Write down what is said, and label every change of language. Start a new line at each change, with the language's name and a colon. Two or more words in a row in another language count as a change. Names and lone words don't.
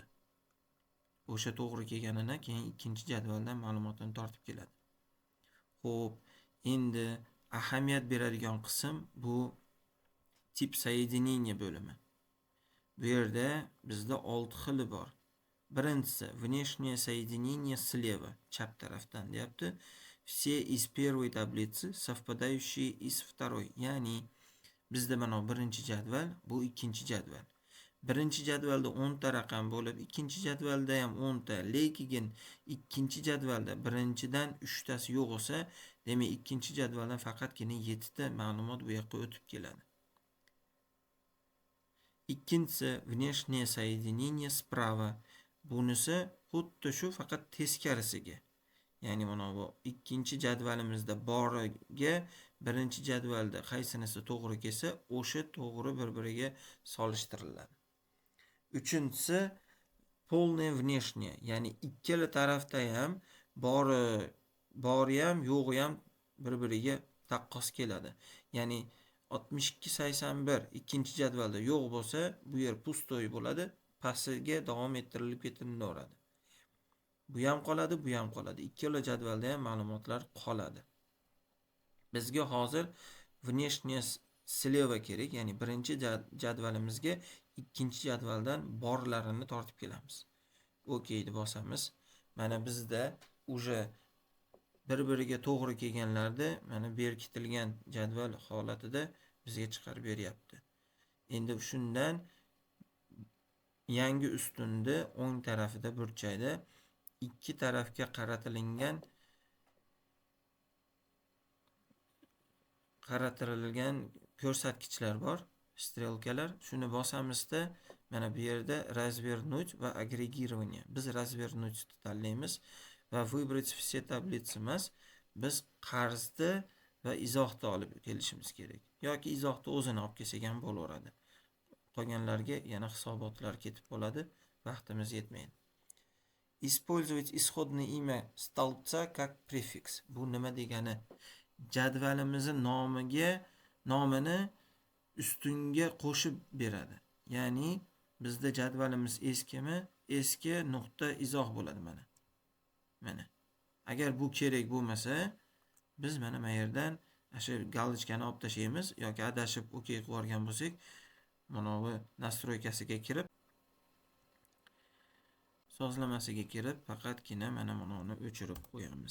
Uzbek: O'sha to'g'ri kelganidan keyin ikkinchi jadvaldan ma'lumotni tortib keladi. Xo'p, endi ahamiyat beradigan qism bu tip соединение bo'limi. Bu yerda bizda 6 xili bor. Birinchisi
Russian: внешнее соединение слева,
Uzbek: chap tarafdan deyapti.
Russian: Все из первой таблицы, совпадающие из второй.
Uzbek: Ya'ni bizda mana birinchi jadval, bu ikkinchi jadval. Birinchi jadvalda 10 ta raqam bo'lib, ikkinchi jadvalda ham 10 ta. Lekin ikkinchi jadvalda birinchidan 3 tasi yo'q bo'lsa, demak ikkinchi jadvaldan faqatgina 7 ta ma'lumot bu yoqqa o'tib keladi.
Russian: Ikkinchisi внешнее соединение справа.
Uzbek: Bunisi xuddi shu, faqat teskarisiga. Ya'ni mana bu ikkinchi jadvalimizda boriga birinchi jadvalda qaysinisi to'g'ri kelsa, o'sha to'g'ri bir-biriga solishtiriladi. Uchinchisi
Russian: полное внешнее,
Uzbek: ya'ni ikkala tarafda ham bori ham, yo'g'i ham bir-biriga taqqos keladi. Ya'ni 62-81 ikkinchi jadvalda yo'q bo'lsa, bu yer pustoy bo'ladi, pastiga davom ettirilib ketaveradi. Bu ham qoladi, bu ham qoladi. Ikkala jadvalda ham ma'lumotlar qoladi. Bizga hozir
Russian: внешнее слева
Uzbek: kerak, ya'ni birinchi jadvalimizga ikkinchi jadvaldan borlarini tortib kelamiz. OK deb bosamiz. Mana bizda уже bir-biriga to'g'ri kelganlarda mana berkitilgan jadval holatida bizga chiqarib beryapti. Endi shundan yangi ustunni o'ng tarafida burchakda ikki tarafga qaratilgan ko'rsatkichlar bor, strelkalar. Shuni bosamizda mana bu yerda развернуть va агрегирование. Biz развернуть tanlaymiz va
Russian: выбрать все таблицы
Uzbek: emas, biz qarzni va izohni olib kelishimiz kerak. Yoki izohni o'zini olib kelsak ham bo'laveradi. Qolganlarga yana hisobotlar ketib qoladi, vaqtimiz yetmaydi.
Russian: Использовать исходное имя столбца как префикс.
Uzbek: Bu nima degani? Jadvalimizning nomini ustunga qo'shib beradi. Ya'ni bizda jadvalimiz eskimi, eski nuqta izoh bo'ladi mana. Mana. Agar bu kerak bo'lmasa, biz mana bu yerdan o'sha galochkani olib tashlaymiz yoki adashib OK qilib yuborgan bo'lsak, mana bu настройкasiga kirib, sozlamasiga kirib, faqatgina mana buni o'chirib qo'yamiz.